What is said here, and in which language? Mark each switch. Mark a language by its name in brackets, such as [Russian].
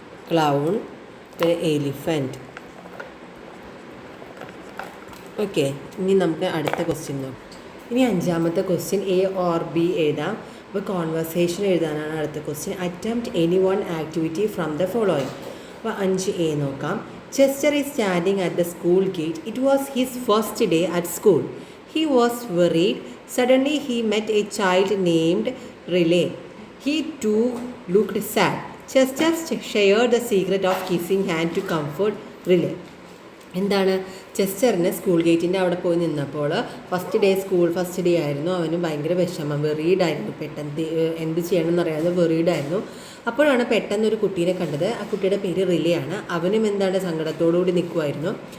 [Malayalam] Clown, പിന്നെ elephant. Okay, ഇനി നമുക്ക് അടുത്ത ക്വസ്റ്റ്യൻ നോക്കാം. ഇനി 5ാമത്തെ ക്വസ്റ്റ്യൻ A or B എഴുതാം. അപ്പോൾ കോൺവെർസേഷൻ എഴുതാനാണ് അടുത്ത question. [English] Attempt any one activity from the following. [Malayalam] അപ്പോൾ 5A നോക്കാം. [English] Chester is standing at the school gate. It was his first day at school. He was worried. Suddenly he met a child named Riley. He too looked sad. Chester shared the secret of kissing hand to comfort Riley. [Malayalam] എന്താണ്, ചെസ്റ്ററിന് school ഗേറ്റിൻ്റെ അവിടെ പോയി നിന്നപ്പോൾ first day ആയിരുന്നു. അവന് ഭയങ്കര വിഷമം, വെറീഡായിരുന്നു. പെട്ടെന്ന് എന്ത് ചെയ്യണമെന്ന് അറിയാതെ വെറീഡായിരുന്നു. അപ്പോഴാണ് പെട്ടെന്ന് ഒരു കുട്ടീനെ കണ്ടത്. ആ കുട്ടിയുടെ പേര് റിലയാണ്. അവനും എന്താണ് സങ്കടത്തോടുകൂടി നിൽക്കുമായിരുന്നു.